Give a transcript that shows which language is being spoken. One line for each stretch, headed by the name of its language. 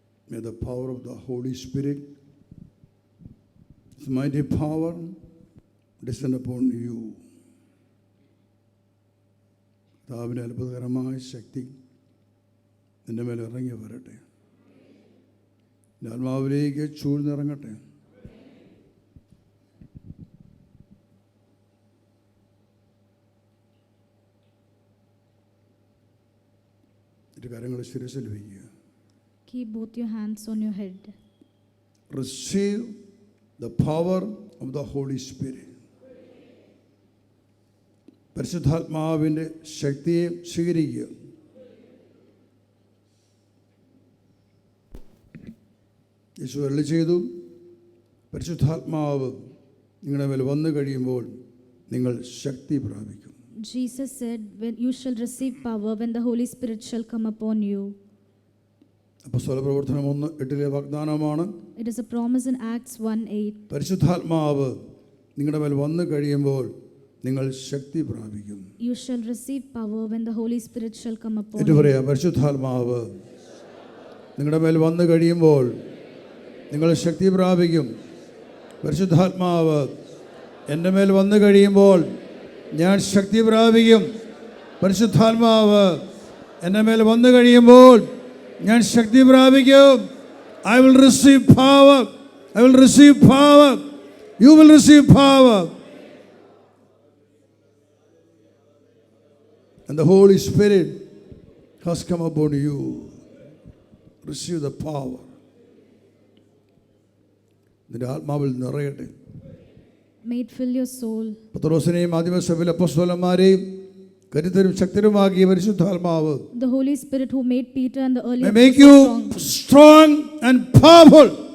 English: May the power of the Holy Spirit, His mighty power, descend upon you.
Malayalam: കർത്താവിൻ്റെ അത്ഭുതകരമായ ശക്തി നിൻ്റെ മേലെ ഇറങ്ങി വരട്ടെ. ആത്മാവിലേക്ക് ചൂഴ്ന്നിറങ്ങട്ടെ. ഇരു കരങ്ങൾ ശിരസിൽ വയ്ക്കുക.
English: Keep both your hands on your head. Receive the power of the Holy Spirit.
Malayalam: പരിശുദ്ധാത്മാവിൻ്റെ ശക്തിയെ സ്വീകരിക്കുക. യേശു അരുളി ചെയ്തു, പരിശുദ്ധാത്മാവ് നിങ്ങളുടെ മേൽ വന്നു കഴിയുമ്പോൾ നിങ്ങൾ ശക്തി പ്രാപിക്കും.
English: Jesus said, when you shall receive power when the Holy Spirit shall come upon you.
Malayalam: അപ്പോസ്തല പ്രവർത്തനം 1:8 വാഗ്ദാനമാണ്.
English: It is a promise in Acts 1:8.
Malayalam: പരിശുദ്ധാത്മാവ് നിങ്ങളുടെ മേൽ വന്നു കഴിയുമ്പോൾ നിങ്ങൾ ശക്തി പ്രാപിക്കും.
English: You shall receive power when the Holy Spirit shall come upon you.
Malayalam: ഇത് പറയാം, പരിശുദ്ധാത്മാവ് നിങ്ങളുടെ മേൽ വന്നു കഴിയുമ്പോൾ നിങ്ങൾ ശക്തി പ്രാപിക്കും. പരിശുദ്ധാത്മാവ് എൻ്റെ മേൽ വന്നു കഴിയുമ്പോൾ ഞാൻ ശക്തി പ്രാപിക്കും. പരിശുദ്ധാത്മാവ് എൻ്റെ മേൽ വന്നു കഴിയുമ്പോൾ ഞാൻ ശക്തി പ്രാപിക്കും.
English: I will receive power. I will receive power. You will receive power. And the Holy Spirit has come upon you. Receive the power.
Malayalam: നിന്റെ ആത്മാവിൽ നിറയട്ടെ.
English: May it fill your soul.
Malayalam: പത്രോസിനെയും ആദിമസഭയിലെ അപ്പോസ്തലന്മാരെയും കരുത്തരും ശക്തരുമാക്കിയ പരിശുദ്ധാത്മാവ്
English: The Holy Spirit who made Peter and the early may make you strong and powerful.